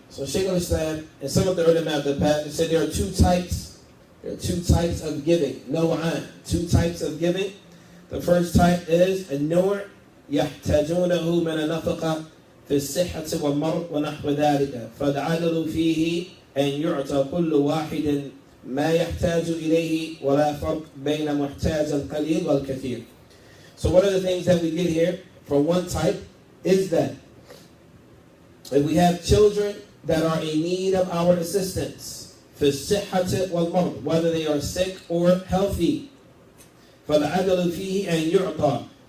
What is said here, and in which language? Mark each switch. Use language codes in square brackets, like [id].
[en] So Shaykh al-Islam and some of the ulama of the past said there are two types. There are two types of giving. [ar] نوعان. [en] Two types of giving. The first type is [ar] النوع يحتاجونه من النفقة في الصحة والمرض ونحو ذلك فالعدل فيه أن يعطى كل واحد ما يحتاج إليه ولا فرق بين محتاج القليل والكثير. [en] So one of the things that we get here for one type is that if we have children that are in need of our assistance [ar] في الصحة والمرض, [en] whether they are sick or healthy, [ar] فالعدل فيه أن يعطى.